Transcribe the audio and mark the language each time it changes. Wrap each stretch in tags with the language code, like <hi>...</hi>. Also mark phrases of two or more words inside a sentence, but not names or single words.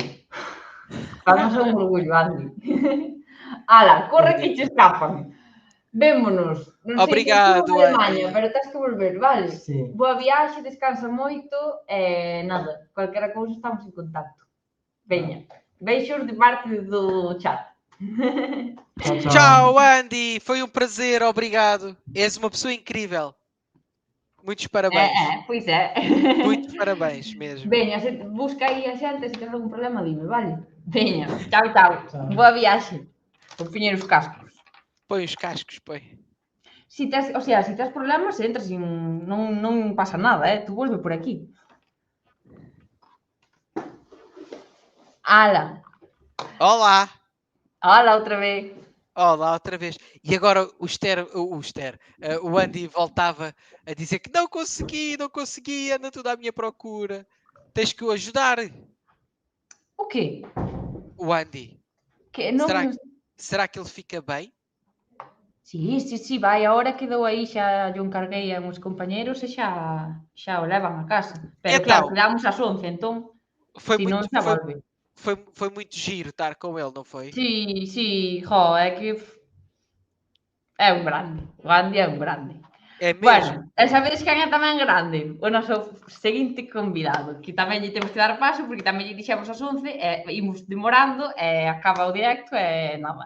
<gl>Vamos a un orgullo, Andy. Ala, corre que che escapan. Vémonos. Non sei se estou en Alemanha, pero tens que volver, vale? Sí. Boa viaxe, descansa moito e nada, cualquera cousa estamos en contacto. Veña, beixos de parte do chat.</gl> <pt>Tchau, Andy. Foi um prazer, obrigado. És uma pessoa incrível. Muitos parabéns. Pois é. Muitos parabéns mesmo.</pt> <gl>Veña, busca aí a xente, se tens algún problema, dime, vale? Veña, tchau. Boa viaxe. Vou poñer os cascos.</gl> <pt>Põe os cascos, põe.</pt> <gl>Si tes, o sea, si tes problemas, entras e non pasa nada, tú volve por aquí. Ala,</gl> <pt>Olá!</pt> <gl>ala outra vez.</gl> <pt>Olá, outra vez. E agora o Andy voltava a dizer que não consegui, anda tudo à minha procura. Tens que o ajudar, O quê? o Andy.</pt> <gl>Que non...</gl> <pt>Será que ele fica bem?</pt> <gl>Sí, vai, a hora quedou aí, xa yo encarguei a uns compañeros e xa o levan a casa. Pero</gl> <pt>Então,</pt> <gl>claro, quedamos ás 11, entón,</gl> <pt>Foi</pt> <gl>se non</gl> <pt>muito,</pt> <gl>xa</gl> <pt>foi,</pt> <gl>volve.</gl> <pt>foi muito giro estar com ele, não foi?</pt> <gl>Sí, é que é un grande. O Andy é un grande.</gl> <pt>É mesmo.</pt> <gl>Bueno, e sabedes quen é tamén grande? O noso seguinte convidado, que tamén lle temos que dar paso, porque tamén lle dixemos ás 11, e imos demorando, e acaba o directo, e nada.</gl>